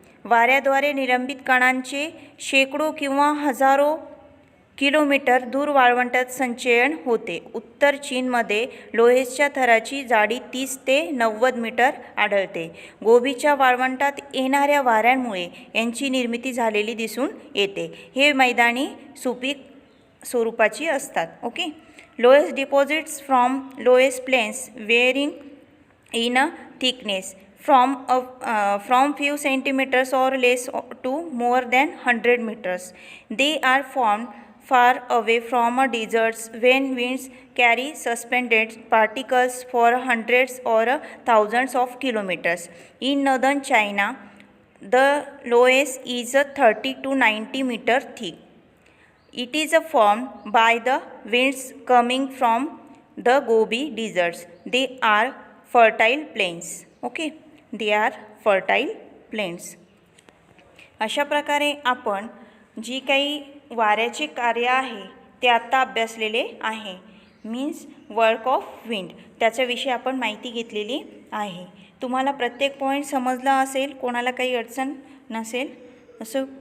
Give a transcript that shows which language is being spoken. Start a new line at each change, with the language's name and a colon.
Marathi: वाऱ्याद्वारे निलंबित कणांचे शेकडो किंवा हजारो किलोमीटर दूर वाळवंटात संचयन होते. उत्तर चीनमध्ये लोहेसच्या थराची जाडी 30 ते 90 मीटर आढळते. गोबीच्या वाळवंटात येणाऱ्या वाऱ्यांमुळे यांची निर्मिती झालेली दिसून येते. हे मैदानी सुपीक स्वरूपाची असतात.
English: Okay, loess deposits from loess plains varying in a thickness from few centimeters or less to more than 100 meters. They are formed far away from deserts when winds carry suspended particles for hundreds or thousands of kilometers. In northern China, the lowest is 30 to 90 meter thick. It is formed by the winds coming from the Gobi deserts. They are fertile plains. Okay, they are fertile plains.
Marathi: अशा प्रकारे आपण जी काही वाऱ्याचे कार्य आहे ते आता अभ्यासलेले आहे.
English: means work of wind,
Marathi: त्याच्याविषयी आपण माहिती घेतलेली आहे. तुम्हाला प्रत्येक पॉईंट समजला असेल, कोणाला काही अडचण नसेल असं.